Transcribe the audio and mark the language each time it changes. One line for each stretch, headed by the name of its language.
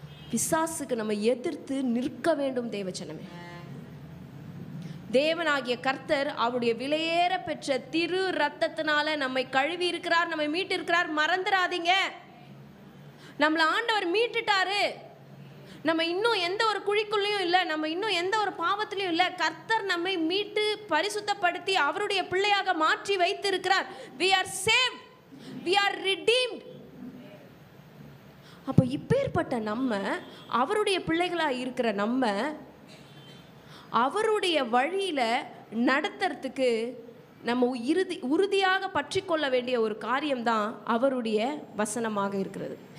Tamil: பிசாசுக்கு நம்ம எதிர்த்து நிற்க வேண்டும் தேவஜனமே. தேவனாகிய கர்த்தர் அவருடைய விலையேற பெற்ற திரு ரத்தத்தினால நம்மை கழுவி இருக்கிறார், நம்மை மீட்டு இருக்கிறார். மறந்துடாதீங்க, நம்மளை ஆண்டவர் மீட்டுட்டாரு. நம்ம இன்னும் எந்த ஒரு குழிக்குள்ளையும் இல்லை, நம்ம இன்னும் எந்த ஒரு பாவத்திலையும் இல்லை. கர்த்தர் நம்மை மீட்டு பரிசுத்தப்படுத்தி அவருடைய பிள்ளையாக மாற்றி வைத்து இருக்கிறார்.
English: we are saved, we are redeemed.
Tamil: அப்போ இப்பேற்பட்ட நம்ம, அவருடைய பிள்ளைகளாக இருக்கிற நம்ம, அவருடைய வழியில் நடத்துறதுக்கு நம்ம உறுதியாக பற்றி கொள்ள வேண்டிய ஒரு காரியம்தான் அவருடைய வசனமாக இருக்கிறது.